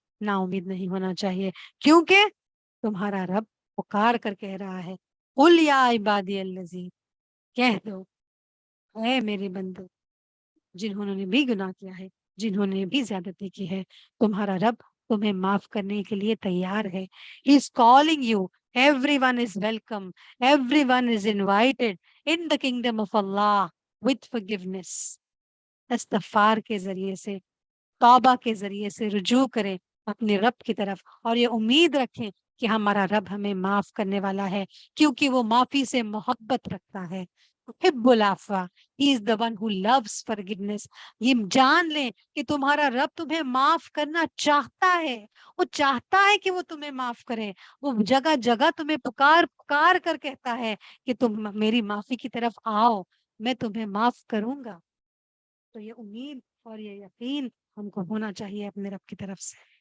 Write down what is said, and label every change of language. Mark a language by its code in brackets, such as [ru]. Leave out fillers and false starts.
[ur] نا امید نہیں ہونا چاہیے، کیونکہ تمہارا رب پکار کر کہہ رہا ہے، [ar] قل یا عبادی الذین، [ur] کہہ دو اے میرے بندو جنہوں نے بھی گناہ کیا ہے، جنہوں نے بھی زیادتی کی ہے، تمہارا رب تمہیں معاف کرنے کے لیے تیار ہے. [en] He is calling you. Everyone is welcome. Everyone is invited in the kingdom of Allah with forgiveness. [ur] استغفار کے ذریعے سے، توبہ کے ذریعے سے رجوع کریں اپنے رب کی طرف، اور یہ امید رکھیں کہ ہمارا رب ہمیں معاف کرنے والا ہے، کیونکہ وہ معافی سے محبت رکھتا ہے. [ar] حب العفو. [en] He is the one who loves forgiveness. [ur] یہ جان لیں کہ تمہارا رب تمہیں معاف کرنا چاہتا ہے، وہ چاہتا ہے کہ وہ تمہیں معاف کرے، وہ جگہ جگہ تمہیں پکار پکار کر کہتا ہے کہ تم میری معافی کی طرف آؤ، میں تمہیں معاف کروں گا. تو یہ امید اور یہ یقین ہم کو ہونا چاہیے اپنے رب کی طرف سے.